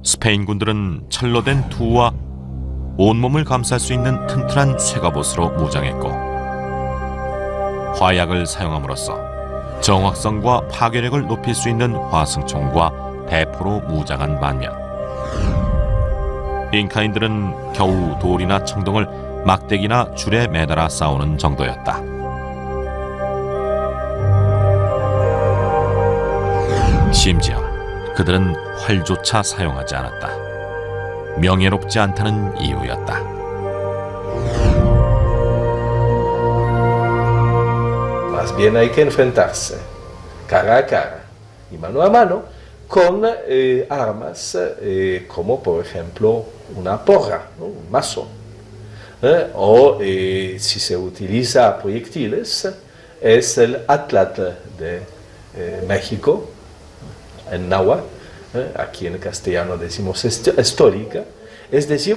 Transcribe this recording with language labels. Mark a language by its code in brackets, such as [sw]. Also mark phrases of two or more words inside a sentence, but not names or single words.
[ko] 스페인 군들은 철로 된 투와 온몸을 감쌀 수 있는 튼튼한 쇠갑옷으로 무장했고 화약을 사용함으로써 정확성과 파괴력을 높일 수 있는 화승총과 대포로 무장한 반면 잉카인들은 겨우 돌이나 청동을 막대기나 줄에 매달아 싸우는 정도였다. 심지어 그들은 활조차 사용하지 않았다. 명예롭지 않다는 이유였다. [es] Más bien hay que enfrentarse cara a cara y mano a mano con armas como por ejemplo una porra, ¿no? Un mazo. O si se utiliza proyectiles, es el Atlatl de México, en náhuatl, aquí en castellano decimos histórica, es decir,